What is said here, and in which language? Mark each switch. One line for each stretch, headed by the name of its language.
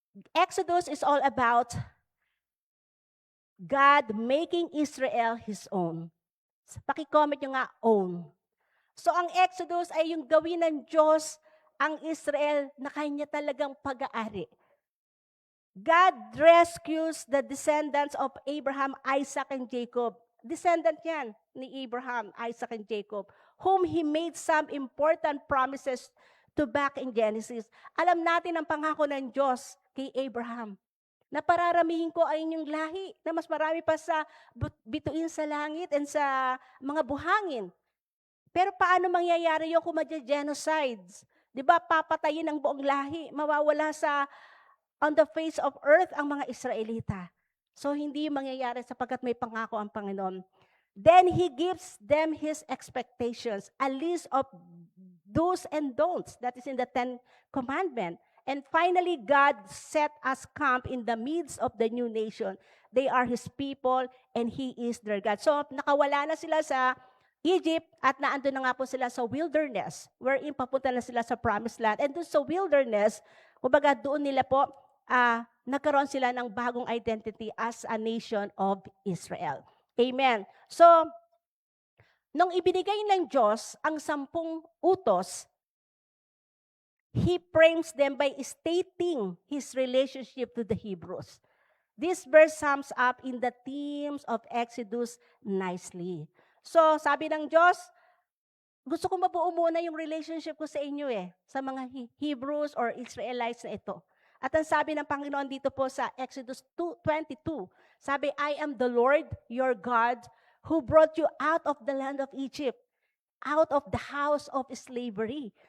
English: Exodus is all about God making Israel His own.
Filipino: Paki-comment nyo nga, own. So, ang Exodus ay yung gawin ng Diyos ang Israel na kanya talagang pag-aari.
English: God rescues the descendants of Abraham, Isaac, and Jacob. Descendant yan ni Abraham, Isaac, and Jacob, whom He made some important promises to back in Genesis.
Filipino: Alam natin ang pangako ng Diyos kay Abraham, na pararamihin ko ay inyong lahi, na mas marami pa sa bituin sa langit and sa mga buhangin. Pero paano mangyayari yung kung magge-genocides? Di ba, papatayin ang buong lahi, mawawala
English: on the face of earth
Filipino: ang mga Israelita. So, hindi mangyayari sapagkat may pangako ang Panginoon.
English: Then He gives them His expectations, a list of do's and don'ts. That is in the 10 Commandments. And finally, God set us camp in the midst of the new nation. They are His people and He is their God.
Filipino: So nakawala na sila sa Egypt at naandun na nga po sila sa wilderness, wherein papunta na sila sa promised land. And doon sa wilderness, kumbaga doon nila po, nagkaroon sila ng bagong identity
English: as a nation of Israel.
Filipino: Amen.
English: So,
Filipino: nung ibinigay ng Diyos ang 10 utos,
English: He frames them by stating His relationship to the Hebrews. This verse sums up in the themes of Exodus nicely.
Filipino: So, sabi ng Diyos, gusto ko mabuo muna yung relationship ko sa inyo sa mga Hebrews or Israelites na ito. At ang sabi ng Panginoon dito po sa Exodus 22, sabi,
English: I am the Lord, your God, who brought you out of the land of Egypt, out of the house of slavery.